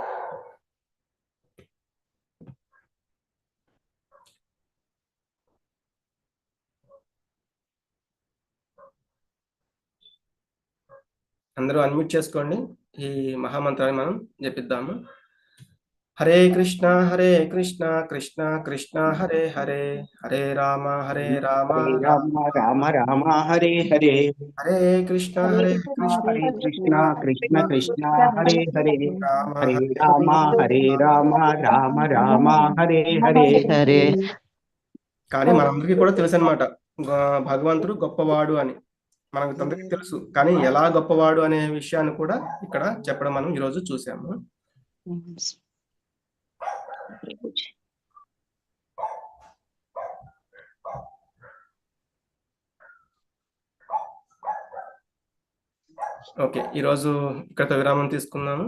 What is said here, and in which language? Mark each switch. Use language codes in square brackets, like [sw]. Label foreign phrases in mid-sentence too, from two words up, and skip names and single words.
[te] అందరూ అన్మ్యూట్ చేసుకోండి. ఈ మహామంత్రాన్ని మనం జపిద్దాము. [sa] హరే కృష్ణ కృష్ణ కృష్ణ హరే హరే, హరే రామ రామ రామ రామ హరే హరే, హరే కృష్ణ హరే కృష్ణ కృష్ణ కృష్ణ హరే హరే, హరే రామ రామ రామ రామ హరే హరే హరే. [te] కానీ మనందరికీ కూడా తెలుసు అనమాట భగవంతుడు గొప్పవాడు అని. మనకు అందరికీ తెలుసు, కానీ ఎలా గొప్పవాడు అనే విషయాన్ని కూడా ఇక్కడ చెప్పడం మనం ఈరోజు చూసాము. ఓకే, ఈరోజు ఇక్కడతో విరామం తీసుకున్నాము.